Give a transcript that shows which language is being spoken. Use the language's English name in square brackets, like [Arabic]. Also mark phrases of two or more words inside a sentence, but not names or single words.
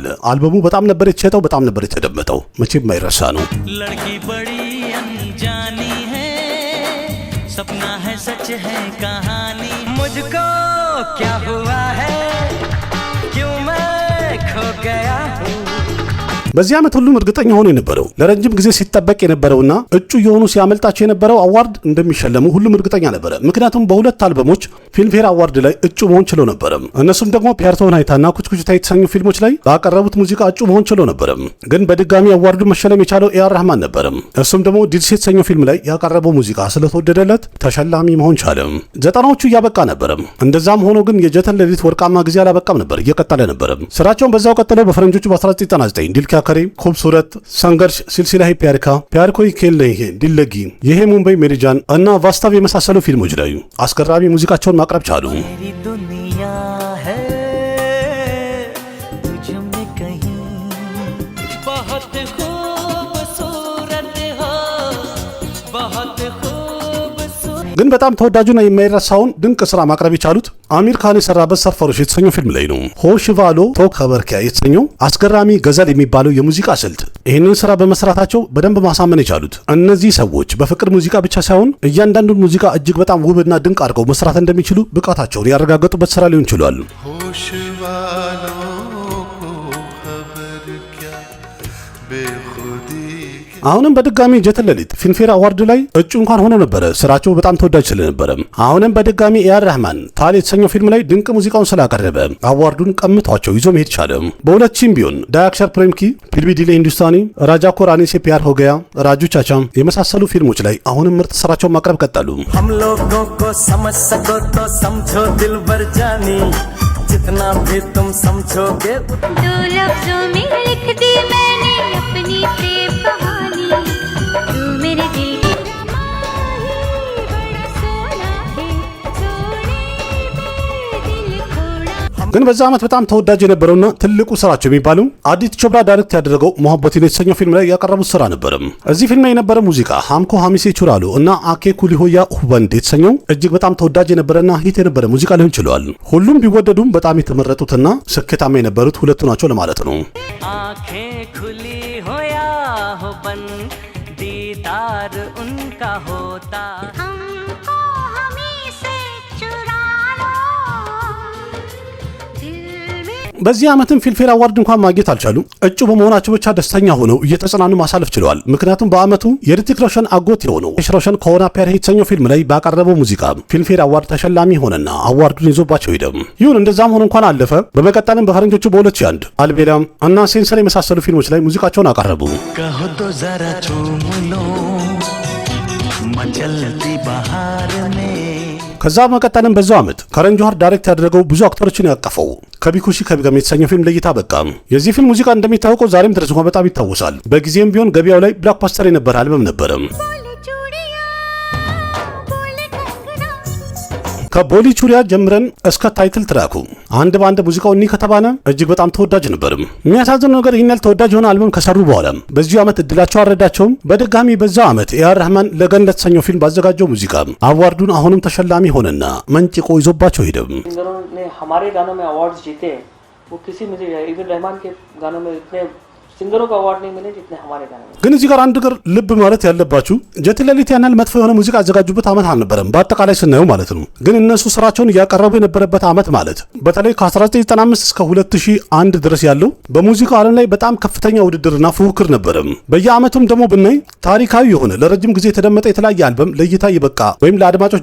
[Amharic] አልበሙ በጣም ነበር የተሸጠው፣ በጣም ነበር የተደመጠው። መቼም የማይረሳ ነው። [Hindi] लड़की बड़ी अनजानी है सपना है सच है कहानी मुझको क्या हुआ है क्यों मैं खो गया हूँ [Amharic] በዚህ ዓመት ሁሉም እርግጠኛ ሆኖ የነበረው ለረጅም ጊዜ ሲጠበቅ የነበረውና እጩ የሆኑ ሲያመልጣቸው የነበረው አዋርድ እንደሚሸለሙ ሁሉም እርግጠኛ ነበረ። ምክንያቱም በሁለት አልበሞች ፊልምፌር አዋርድ ላይ እጩ መሆን ችሎ ነበረ። እነሱም ደግሞ ፕያር तो होना እና ኩች ኩች የተሰኙ ፊልሞች ላይ ባቀረቡት ሙዚቃ እጩ መሆን ችሎ ነበረ። ግን በድጋሚ አዋርዱ መሸለም የቻለው ኤአር ረህማን ነበረ። እሱም ደግሞ ዲልሴ የተሰኘው ፊልም ላይ ያቀረበው ሙዚቃ ስለተወደደለት ተሸላሚ መሆን ቻለ። ዘጠናዎቹ እያበቃ ነበረ። እንደዛም ሆኖ ግን የጀተን ለሊት ወርቃማ ጊዜ አላበቃም ነበር፣ እየቀጠለ ነበረ። ስራቸውን በዛው ቀጥለው በፈረንጆቹ በ1999 ዲል क्या करे खूबसूरत संघर्ष सिलसिला है प्यार का प्यार कोई खेल नहीं है दिल लगी ይሄ ሙምባይ ሜሪጃን እና ዋስታቭ የመሳሰሉ ፊልሞች ላይ አስገራሚ ሙዚቃቸውን ማቅረብ ቻሉ። [Hindi] मेरी दुनिया है तुझ में कहीं बहुत खूबसूरत हो बहुत खूबसूरत [Amharic] ግን በጣም ተወዳጁና የማይረሳውን ድንቅ ስራ ማቅረብ የቻሉት አሚር ካን የሰራበት ሰርፈሮሽ የተሰኘው ፊልም ላይ ነው። ሆሽቫሎ ቶ ከበርኪያ የተሰኘው አስገራሚ ገዘል የሚባለው የሙዚቃ ስልት ይህንን ስራ በመስራታቸው በደንብ ማሳመን የቻሉት እነዚህ ሰዎች በፍቅር ሙዚቃ ብቻ ሳይሆን እያንዳንዱን ሙዚቃ እጅግ በጣም ውብና ድንቅ አድርገው መስራት እንደሚችሉ ብቃታቸውን ያረጋገጡበት ስራ ሊሆን ችሏል። [Hindi] होश वालों को खबर क्या बेखुदी [Amharic] አሁንም በድጋሚ ጀተን ለሊት ፊልምፌር አዋርድ ላይ እጩ እንኳን ሆኖ ነበረ። ስራቸው በጣም ተወዳጅ ስለነበረ አሁንም በድጋሚ ኤአር ረህማን ታል የተሰኘው ፊልም ላይ ድንቅ ሙዚቃውን ስላቀረበ አዋርዱን ቀምቷቸው ይዞ መሄድ ቻለ። በ2000 ቢሆን ዳያክሸር ፕሬም की फिल्मी दिले हिंदुस्तानी राजा को रानी से प्यार हो गया राजू चाचा የመሳሰሉ ፊልሞች ላይ አሁንም ምርጥ ስራቸውን ማቅረብ ቀጠሉ። [Hindi] हम लोगों को समझ सको तो समझो दिलबर जानी जितना भी तुम समझोगे दो लफ्जों में लिख दी मैंने अपनी प्रेम कहानी तू मेरे दिल की रमाही बड़ा सोना है सोने में दिल खोड़ा [Amharic] ግን በዛ ዓመት በጣም ተወዳጅ የነበረውና ትልቁ ስራቸው የሚባለው አዲት ቾብራ ዳይሬክት ያደረገው ሞሐበቲን የተሰኘው ፊልም ላይ ያቀረቡት ስራ ነበር። እዚህ ፊልም ላይ የነበረ ሙዚቃ ሃምኮ ሃሚሴ ቹራሎ እና አኬ ኩሊሆያ ሁበንድ የተሰኘው እጅግ በጣም ተወዳጅ የነበረና ሂት የነበረ ሙዚቃ ሊሆን ችሏል። ሁሉም ቢወደዱም በጣም የተመረጡትና ስኬታማ የነበሩት ሁለቱ ናቸው ለማለት ነው። [Hindi] आंखें खुली हो या हो बंद दीदार उनका होता हमको हमी से चुरा लो दिल में [Amharic] በዚህ ዓመትም ፊልምፌር አዋርድ እንኳን ማግኘት አልቻሉም። እጩ በመሆናቸው ብቻ ደስተኛ ሆነው እየተጽናኑ ማሳለፍ ችለዋል። ምክንያቱም በዓመቱ የሪቲክ ሮሽን አጎት የሆነው ሮሽን ከሆና ፔር የተሰኘው ፊልም ላይ ባቀረበው ሙዚቃ ፊልምፌር አዋርድ ተሸላሚ ሆነና አዋርዱን ይዞባቸው ሄደ። ይሁን እንደዛም ሆኖ እንኳን አለፈ። በመቀጠልም በፈረንጆቹ በ2001 አልቤላም እና ሴንሰር የመሳሰሉ ፊልሞች ላይ ሙዚቃቸውን አቀረቡ። [Hindi] कहो तो जरा चूम लो मचलती बहार में [Amharic] ከዛ በመቀጠልም በዛው ዓመት ከረን ጆሃር ዳይሬክት ያደረገው ብዙ አክተሮችን ያቀፈው ከቢኩሺ ከቢገም የተሰኘው ፊልም ለእይታ በቃ። የዚህ ፊልም ሙዚቃ እንደሚታወቀው ዛሬም ድረስ እንኳን በጣም ይታወሳል። በጊዜም ቢሆን ገበያው ላይ ብላክባስተር የነበረ አልበም ነበረ። ከቦሊ ቹሪያ ጀምረን እስከ ታይትል ትራኩ አንድ ባንድ ሙዚቃው እኒ ከተባለ እጅግ በጣም ተወዳጅ ነበርም። የሚያሳዝነው ነገር ይህን ያህል ተወዳጅ የሆነ አልበም ከሰሩ በኋላ በዚሁ ዓመት እድላቸው አልረዳቸውም። በድጋሚ በዛው ዓመት ኤአር ረህማን ለገን ለተሰኘው ፊልም ባዘጋጀው ሙዚቃ አዋርዱን አሁንም ተሸላሚ ሆነና መንጭቆ ይዞባቸው ሄደ። [Hindi] सिंगरों ने हमारे गानों में अवार्ड्स जीते वो किसी म्यूजिक इवन रहमान के गानों में इतने सिंगरों को अवार्ड नहीं मिले जितने हमारे गाने में। [Amharic] ግን እዚህ ጋር አንድ ነገር ልብ ማለት ያለባችሁ ጀት ለሊት ያናል መጥፎ የሆነ ሙዚቃ አዘጋጁበት ዓመት አልነበረም፣ በአጠቃላይ ስናየው ማለት ነው። ግን እነሱ ስራቸውን እያቀረቡ የነበረበት ዓመት ማለት በተለይ ከ1995 እስከ 2001 ድረስ ያለው በሙዚቃው ዓለም ላይ በጣም ከፍተኛ ውድድርና ፉክክር ነበረ። በየዓመቱም ደግሞ ብናይ ታሪካዊ የሆነ ለረጅም ጊዜ የተደመጠ የተለያየ አልበም ለእይታ ይበቃ ወይም ለአድማጮች